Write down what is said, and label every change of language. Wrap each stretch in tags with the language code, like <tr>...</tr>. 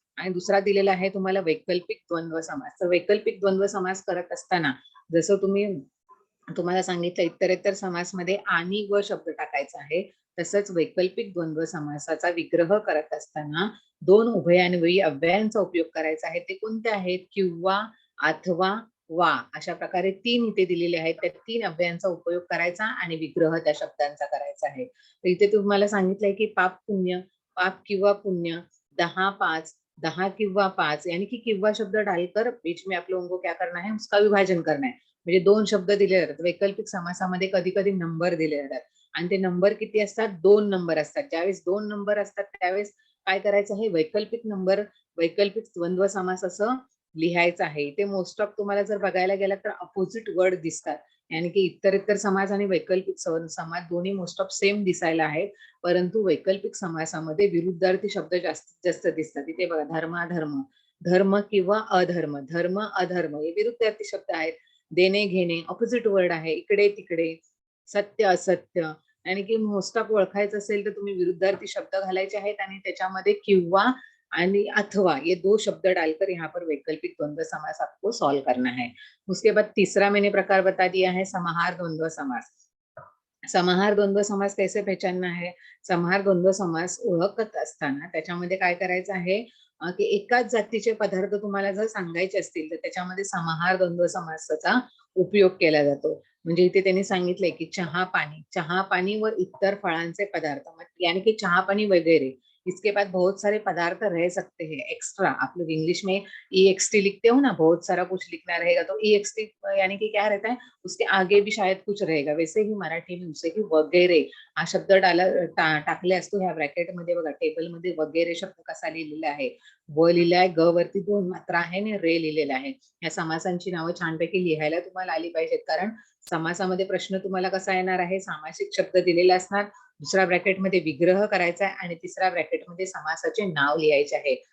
<mr>आणि दुसरा दिलेला आहे तुम्हाला वैकल्पिक द्वंद्व समास. तर वैकल्पिक द्वंद्व समास करत असताना जसं तुम्हाला सांगितलं इत्तरेतर समासमध्ये आणि व शब्द टाकायचा आहे, तसंच वैकल्पिक द्वंद्व समासाचा विग्रह करत असताना दोन उभयान्वयी अव्ययांचा उपयोग करायचा आहे. ते कोणते आहेत, किंवा, अथवा, वा, अशा प्रकारे 3 इथे दिलेले आहेत. त्या 3 अव्ययांचा उपयोग करायचा आणि विग्रह त्या शब्दांचा करायचा आहे. तर इथे तुम्हाला सांगितलंय की पाप पुण्य, पाप किंवा पुण्य, 10 5, 10 किंवा 5,</mr> <hi>यानी कि किंवा शब्द डालकर बीच में आप लोगों को क्या करना है, उसका विभाजन करना है.</hi> <mr>म्हणजे 2 शब्द दिले जातात. वैकल्पिक समासामध्ये कधी कधी नंबर दिले जातात आणि ते नंबर किती असतात, 2 नंबर असतात. ज्यावेळेस 2 नंबर असतात त्यावेळेस काय करायचं आहे, वैकल्पिक नंबर, वैकल्पिक द्वंद्व समास असं लिहायचं आहे. इथे मोस्ट ऑफ तुम्हाला जर बघायला गेला तर अपोजिट वर्ड दिसतात. यानी की इत्तरेतर समास आणि वैकल्पिक समास दोन्ही मोस्ट ऑफ सेम दिसायला आहेत, परंतु वैकल्पिक समासामध्ये विरुद्धार्थी शब्द जास्तीत जास्त दिसतात. इथे बघा, धर्माधर्म, धर्म किंवा अधर्म, धर्म अधर्म, हे विरुद्धार्थी शब्द आहेत. देणे घेणे ऑपोजिट वर्ड आहे. इकडे तिकडे, सत्य असत्य, आणि की मोस्ट ऑफ ओळखायचं असेल तर तुम्ही विरुद्धार्थी शब्द घालायचे आहेत आणि त्याच्यामध्ये किंवा आणि अथवा,</mr> <hi>ये 2 शब्द डालकर यहाँ पर वैकल्पिक द्वंद्व समास आपको सॉल्व करना है. उसके बाद तीसरा मैंने प्रकार बता दिया है, समाहार द्वंद्व समास. समाहार द्वंद्व समास कैसे पहचानना है,</hi> <mr>समाहार द्वंद्व समास ओळखत असताना त्याच्यामध्ये काय करायचं आहे, की एकाच जातीचे पदार्थ तुम्हाला जर सांगायचे असतील तर त्याच्यामध्ये समाहार द्वंद्व समासाचा उपयोग केला जातो. म्हणजे इथे त्यांनी सांगितलंय की चहा पानी व इतर फळांचे पदार्थ, यानी कि चहा पानी वगैरे,</mr> <hi>इसके बाद बहुत सारे पदार्थ रह सकते हैं एक्स्ट्रा. आप लोग इंग्लिश में EXT लिखते हो ना, बहुत सारा कुछ लिखना रहेगा तो EXT यानी कि क्या रहता है, उसके आगे भी शायद कुछ रहेगा. वैसे ही मराठी में उसे की</hi> <mr>वगैरे हा शब्द टाकले असतो ह्या ब्रॅकेट मध्ये. बघा टेबल मध्ये वगैरे शब्द कसा लिहिलेला आहे, व लिहिलाय, ग वरती 2 मात्रा आहे आणि रे लिहिलेला आहे. या समासांची नावं छानपैकी लिहायला तुम्हाला आली पाहिजेत, कारण समासामध्ये प्रश्न तुम्हाला कसा येणार आहे, सामासिक शब्द दिलेला असणार, दुसऱ्या ब्रॅकेटमध्ये विग्रह करायचा आहे आणि तिसऱ्या ब्रॅकेटमध्ये समासाचे नाव लिहायचे आहे.</mr>